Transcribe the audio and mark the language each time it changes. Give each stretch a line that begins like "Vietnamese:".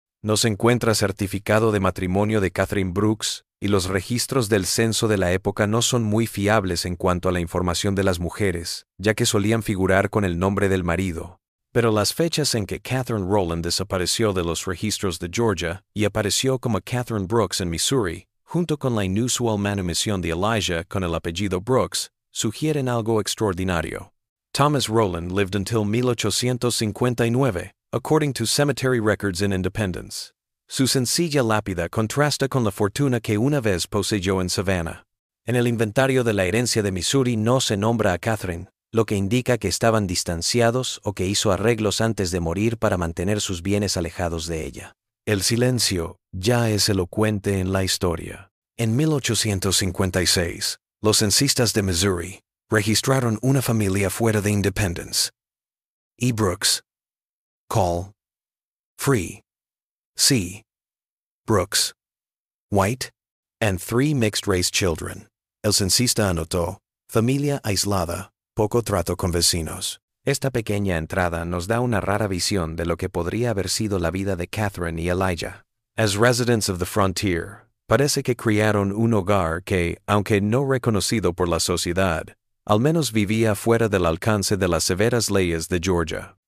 Spanish: No se encuentra certificado de matrimonio de Catherine Brooks y los registros del censo de la época no son muy fiables en cuanto a la información de las mujeres, ya que solían figurar con el nombre del marido. Pero las fechas en que Catherine Roland desapareció de los registros de Georgia y apareció como Catherine Brooks en Missouri, junto con la inusual manumisión de Elijah con el apellido Brooks, sugieren algo extraordinario.
English: Thomas Roland lived until 1859, according to cemetery records in Independence.
Spanish: Su sencilla lápida contrasta con la fortuna que una vez poseyó en Savannah. En el inventario de la herencia de Missouri no se nombra a Catherine, lo que indica que estaban distanciados o que hizo arreglos antes de morir para mantener sus bienes alejados de ella. El silencio ya es elocuente en la historia. En 1856, los censistas de Missouri registraron una familia fuera de Independence.
English: E. Brooks, Call, Free, C. Brooks, White, and 3 mixed-race children.
Spanish: El censista anotó, familia aislada, poco trato con vecinos. Esta pequeña entrada nos da una rara visión de lo que podría haber sido la vida de Catherine y Elijah.
English: As residents of the frontier,
Spanish: parece que criaron un hogar que, aunque no reconocido por la sociedad, al menos vivía fuera del alcance de las severas leyes de Georgia.